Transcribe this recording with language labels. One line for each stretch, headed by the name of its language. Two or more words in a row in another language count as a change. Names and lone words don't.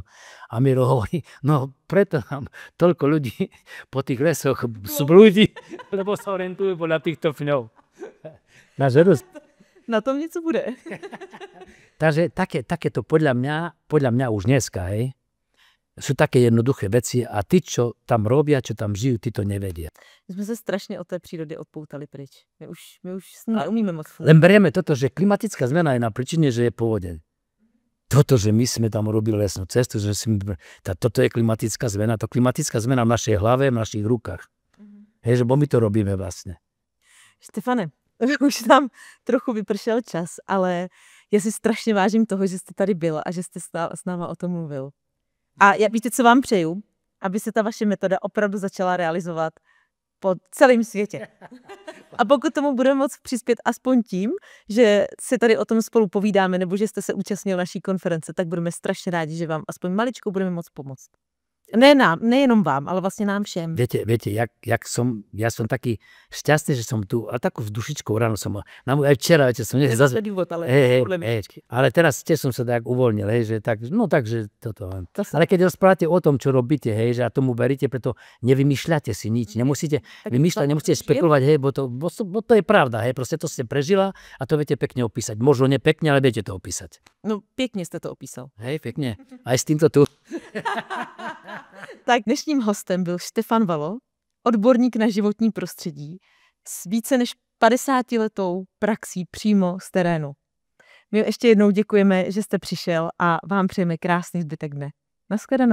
Slovak: A Miro hovorí, no preto nám toľko ľudí po tých lesoch zblúdi, lebo sa orientujú podľa týchto pňov.
Czech: Na tom něco bude.
Slovak: Takže takéto podľa mňa už dneska, hej, sú také jednoduché veci a ty, čo tam robia, čo tam žijú, ty to nevedia.
Czech: My jsme se strašně od té přírody odpoutali pryč. My už neumíme moc fungovat.
Slovak: Len berieme toto, že klimatická zmena je na príčine, že je povodeň. Toto, že my sme tam robili lesnú cestu, že toto je klimatická zmena, to klimatická zmena v našej hlave, v našich rukách. Hej, že bo my to robíme vlastne.
Czech: Štefane, už nám trochu vypršel čas, ale já si strašně vážím toho, že jste tady byl a že jste s náma o tom mluvil. A víte, co vám přeju? Aby se ta vaše metoda opravdu začala realizovat po celém světě. A pokud tomu budeme moct přispět aspoň tím, že se tady o tom spolu povídáme, nebo že jste se účastnil naší konference, tak budeme strašně rádi, že vám aspoň maličko budeme moct pomoct. Nejenom vám, ale vlastne nám všem.
Slovak: Viete, ja som taký šťastný, že som tu, a takú s dušičkou ráno som, aj včera, viete, som
Czech: zase důvod,
Slovak: ale teraz tiež som sa tak uvoľnil, hej, že tak, no takže toto. Ale keď rozprávate o tom, čo robíte, hej, že a tomu veríte, preto nevymýšľate si nič, nemusíte vymýšľať, nemusíte špekulovať, hej, bo to je pravda, hej, proste to ste prežila a to viete pekne opísať. Možno nepekne, ale viete to opísať.
Czech: No, pěkně jste to opísal.
Slovak: Hej, pekne. Aj s týmto tu.
Czech: Tak dnešním hostem byl Štefan Valo, odborník na životní prostředí s více než 50letou praxí přímo z terénu. My ještě jednou děkujeme, že jste přišel a vám přejeme krásný zbytek dne.